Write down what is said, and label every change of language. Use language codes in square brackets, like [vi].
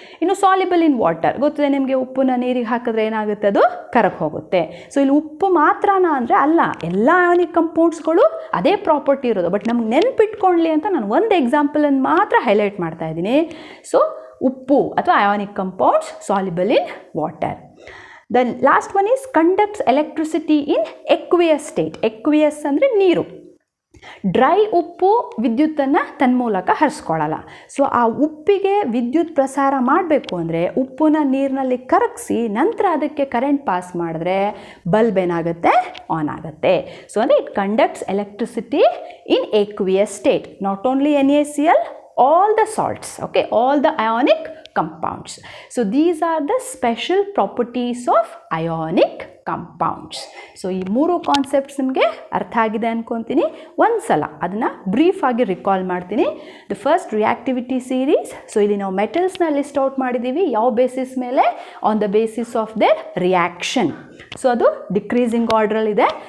[kn] ಇನ್ನು [en] soluble in water, [kn] ಗೊತ್ತಿದೆ ನಿಮಗೆ, ಉಪ್ಪನ್ನ ನೀರಿಗೆ ಹಾಕಿದ್ರೆ ಏನಾಗುತ್ತೆ, ಅದು ಕರಗಿ ಹೋಗುತ್ತೆ. ಸೊ ಇಲ್ಲಿ ಉಪ್ಪು ಮಾತ್ರನಾ ಅಂದರೆ ಅಲ್ಲ, ಎಲ್ಲ ಅಯಾನಿಕ್ ಕಂಪೌಂಡ್ಸ್ಗಳು ಅದೇ ಪ್ರಾಪರ್ಟಿ ಇರೋದು. ಬಟ್ ನಮ್ಗೆ ನೆನ್ಪಿಟ್ಕೊಳ್ಳಿ ಅಂತ ನಾನು ಒಂದು ಎಕ್ಸಾಂಪಲನ್ನು ಮಾತ್ರ ಹೈಲೈಟ್ ಮಾಡ್ತಾ ಇದ್ದೀನಿ. ಸೊ ಉಪ್ಪು ಅಥವಾ ionic compounds [en] Soluble in water. The last one is conducts electricity in aqueous state. [kn] Aqueous ಅಂದರೆ ನೀರು. ಡ್ರೈ ಉಪ್ಪು ವಿದ್ಯುತ್ತನ್ನು ತನ್ಮೂಲಕ ಹರಿಸ್ಕೊಳ್ಳಲ್ಲ. ಸೊ ಆ ಉಪ್ಪಿಗೆ ವಿದ್ಯುತ್ ಪ್ರಸಾರ ಮಾಡಬೇಕು ಅಂದರೆ ಉಪ್ಪನ್ನ ನೀರಿನಲ್ಲಿ ಕರಗಿಸಿ ನಂತರ ಅದಕ್ಕೆ ಕರೆಂಟ್ ಪಾಸ್ ಮಾಡಿದ್ರೆ ಬಲ್ಬ್ ಏನಾಗುತ್ತೆ, ಆನ್ ಆಗುತ್ತೆ. [en] so [kn] ಅಂದರೆ [en] It conducts electricity in aqueous state. Not only NaCl, all the salts, okay, all the ionic compounds. So these are the special properties of ionic compounds. [kn] So ಈ 3 concepts ನಿಮಗೆ ಅರ್ಥ ಆಗಿದೆ ಅನ್ಕೊತೀನಿ. ಒಂದು ಸಲ ಅದನ್ನು ಬ್ರೀಫ್ ಆಗಿ ರಿಕಾಲ್ ಮಾಡ್ತೀನಿ. [en] The first reactivity series. [kn] So ಇಲ್ಲಿ ನಾವು ಮೆಟಲ್ಸ್ನ ಲಿಸ್ಟ್ ಔಟ್ ಮಾಡಿದ್ದೀವಿ. ಯಾವ ಬೇಸಿಸ್ ಮೇಲೆ? [en] On the basis of their reaction. So [kn] ಅದು ಡಿಕ್ರೀಸಿಂಗ್ ಆರ್ಡ್ರಲ್ಲಿದೆ.